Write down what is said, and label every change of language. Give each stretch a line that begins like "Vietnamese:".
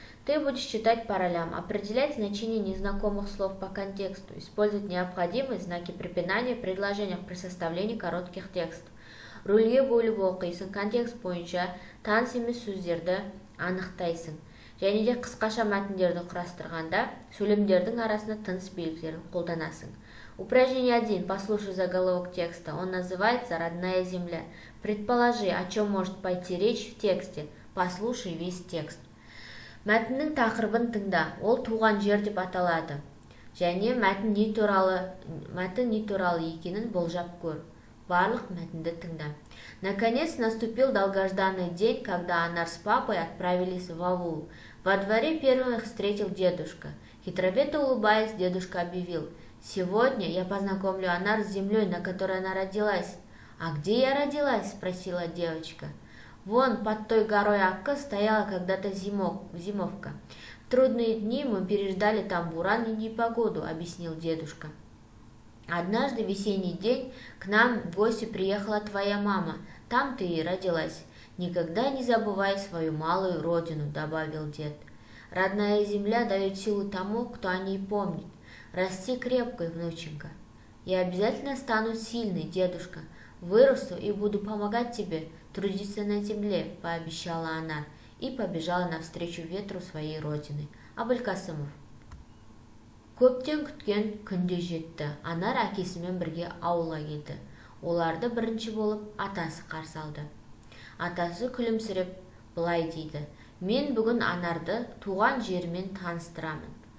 Russian: Ты будешь читать по ролям, определять значение незнакомых слов по контексту, использовать необходимые знаки препинания в предложениях при составлении коротких текстов.
Kazakh: Рөлге бөліп оқисың, контекст бойынша таныс емес сөздерді анықтайсың. Және де қысқаша мәтіндерді құрастырғанда сөйлемдердің арасында тыныс белгілерін қолданасың.
Russian: Упражнение 1. Послушай заголовок текста. Он называется «Родная земля». Предположи, о чем может пойти речь в тексте. Послушай весь текст.
Kazakh: Мәтіннің тақырыбын тыңда. Ол туған жер деп аталады. Және мәтін не туралы екенін болжап көр. Барлық мәтінді тыңда.
Russian: Наконец наступил долгожданный день, когда Анар с папой отправились в аул. Во дворе первым их встретил дедушка. Хитровито улыбаясь, дедушка объявил: «Сегодня я познакомлю Анар с землей, на которой она родилась». «А где я родилась?» – спросила девочка. «Вон, под той горой Акка стояла когда-то зимовка. В трудные дни мы переждали там буран и непогоду», – объяснил дедушка. «Однажды в весенний день к нам в гости приехала твоя мама. Там ты и родилась. Никогда не забывай свою малую родину», – добавил дед. «Родная земля дает силу тому, кто о ней помнит. Расти крепкой, внученька». «Я обязательно стану сильной, дедушка. Вырасту и буду помогать тебе трудиться на земле», – пообещала она и побежала навстречу ветру своей родины. Абылкасымов.
Kazakh: Көптен күткен күнде жетті. Анар әкесімен бірге ауылға келді. Оларды бірінші болып атасы қарсы алды. Атасы күлімсіреп былай дейді: «Мен бүгін Анарды туған жерімен таныстырамын».